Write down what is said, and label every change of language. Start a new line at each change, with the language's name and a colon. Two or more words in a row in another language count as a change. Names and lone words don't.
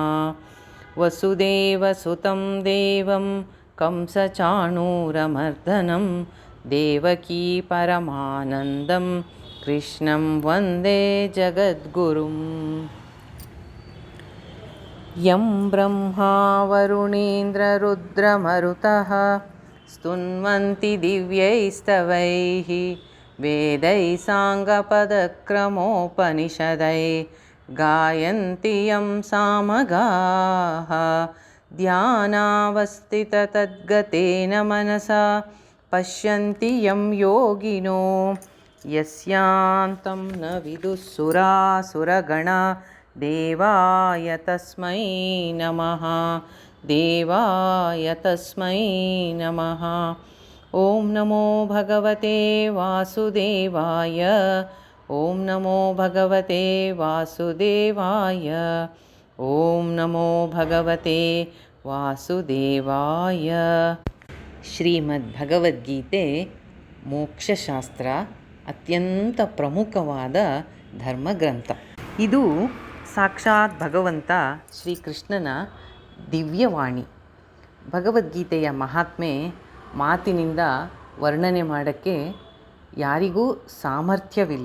Sanskrit: ವಸುದೇವಸುತಂ ದೇವಂ ಕಂಸಚಾಣೂರಮರ್ದನಂ ದೇವಕೀ ಪರಮಾನಂದಂ ಕೃಷ್ಣಂ ವಂದೇ ಜಗದ್ಗುರುಂ. ಯಂ ಬ್ರಹ್ಮಾ ವರುಣೇಂದ್ರ ರುದ್ರಮರುತಃ ಸ್ತುನ್ವಂತಿ ದಿವ್ಯೈಸ್ತವೈಃ ವೇದೈಃ ಸಾಂಗಪದಕ್ರಮೋಪನಿಷದೈಃ ಗಾಯಂತಿ ಯಂ ಸಾಮಗಾಃ. ಧ್ಯಾನಾವಸ್ಥಿತತದ್ಗತೇನ ಮನಸಾ ಪಶ್ಯಂತಿ ಯಂ ಯೋಗಿನೋ ಯಸ್ಯಾಂತಂ ನ ವಿದುಃ ಸುರಾಸುರಗಣಾ. ದೇವಾಯ ತಸ್ಮೈ ನಮಃ. ದೇವಾಯ ತಸ್ಮೈ ನಮಃ. ಓಂ ನಮೋ ಭಗವತೆ ವಾಸುದೇವಾಯ. ಓಂ ನಮೋ ಭಗವತೆ ವಾಸುದೇವಾಯ. ಓಂ ನಮೋ ಭಗವತೆ ವಾಸುದೇವಾಯ.
Kannada: ಶ್ರೀಮದ್ ಭಗವದ್ಗೀತೆ ಮೋಕ್ಷಶಾಸ್ತ್ರ ಅತ್ಯಂತ ಪ್ರಮುಖವಾದ ಧರ್ಮಗ್ರಂಥ. ಇದು ಸಾಕ್ಷಾತ್ ಭಗವಂತ ಶ್ರೀಕೃಷ್ಣನ ದಿವ್ಯವಾಣಿ. ಭಗವದ್ಗೀತೆಯ ಮಹಾತ್ಮೆ ಮಾತಿನಿಂದ ವರ್ಣನೆ ಮಾಡೋಕ್ಕೆ ಯಾರಿಗೂ ಸಾಮರ್ಥ್ಯವಿಲ್ಲ.